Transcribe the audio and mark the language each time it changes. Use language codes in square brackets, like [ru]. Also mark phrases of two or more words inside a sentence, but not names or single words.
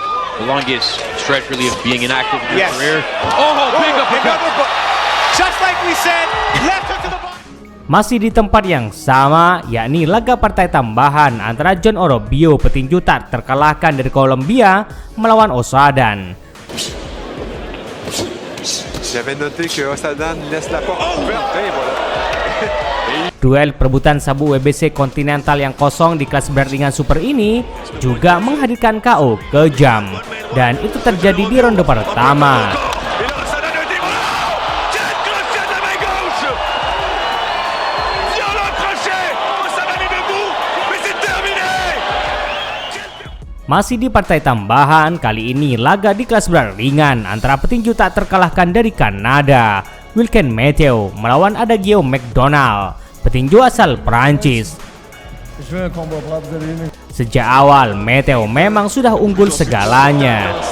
[id] Masih di tempat yang sama, yakni laga partai tambahan antara John Orobio, petinju tak terkalahkan dari Kolombia, melawan Osadan. [fr] J'avais noté que Osadan laisse la porte ouverte. Et voilà. [id] Duel perebutan sabu WBC Continental yang kosong di kelas berat ringan super ini juga menghadirkan KO kejam, dan itu terjadi di ronde pertama. [fr] Et là, Osadan le déroule. Quel crochet de la main gauche. Violent crochet. Osadan est debout, mais c'est terminé. [id] Masih di partai tambahan, kali ini laga di kelas berat ringan antara petinju tak terkalahkan dari Kanada, Wilken Mathieu melawan Adagio McDonald, petinju asal Prancis. Sejak awal, Mathieu memang sudah unggul segalanya.